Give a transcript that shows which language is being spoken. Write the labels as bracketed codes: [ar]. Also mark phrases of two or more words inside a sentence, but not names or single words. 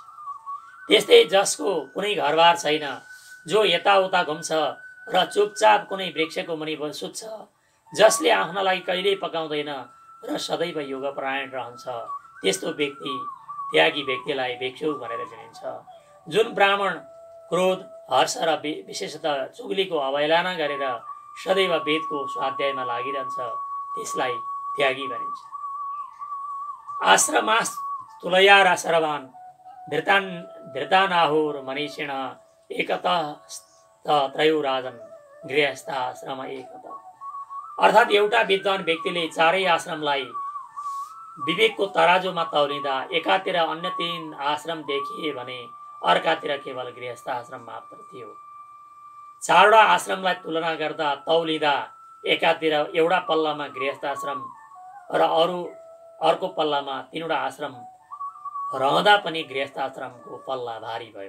[ne] त्यस्तै जसको कुनै घरबार छैन, जो यताउता घुम्छ र चुपचाप कुनै वृक्षको मुनि सुत्छ, जसले आफ्ना लागि कहिल्यै पकाउँदैन र सदैव योगपरायण रहन्छ, त्यस्तो व्यक्ति त्यागी व्यक्तिलाई भिक्षु भनेर चिनिन्छ। जुन ब्राह्मण क्रोध, हर्ष र विशेषतः चुगलीको अवहेलना गरेर सदैव वेदको स्वाध्यायमा लागिरहन्छ त्यसलाई त्यागी भनिन्छ। [sa] आश्रमास तुलयारा सर्वान् धृतानाहुर मनीषिण एकतः त्रयो राजन गृहस्थाश्रम एकतः [ne] अर्थात् एउटा विद्वान व्यक्तिले चारै आश्रमलाई विवेकको तराजुमा तौलिँदा एकातिर अन्य तीन आश्रम देखिए भने अर्कातिर केवल गृहस्थ आश्रम मात्र थियो। चारवटा आश्रमलाई तुलना गर्दा तौलिँदा एकातिर एउटा पल्लामा गृहस्थ आश्रम र अर्को पल्लामा 3वटा आश्रम रहँदा पनि गृहस्थ आश्रमको पल्ला भारी भयो।